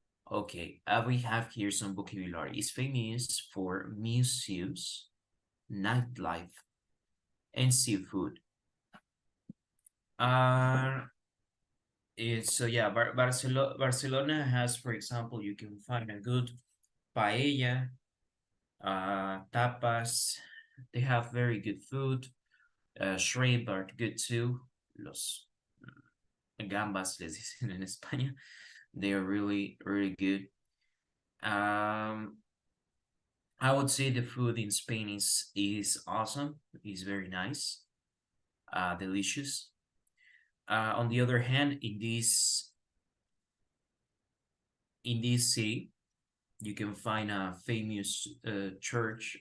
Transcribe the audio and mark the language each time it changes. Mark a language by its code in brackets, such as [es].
[en] Okay, we have here some vocabulary. It's famous for museums, nightlife, and seafood. Uh, so yeah, Barcelona has, for example, you can find a good paella, tapas. They have very good food. Shrimp are good too. [es] Los gambas, les dicen en España. [en] They are really, really good. Um, I would say the food in Spain is awesome. It's very nice, delicious. On the other hand, in this city, you can find a famous church.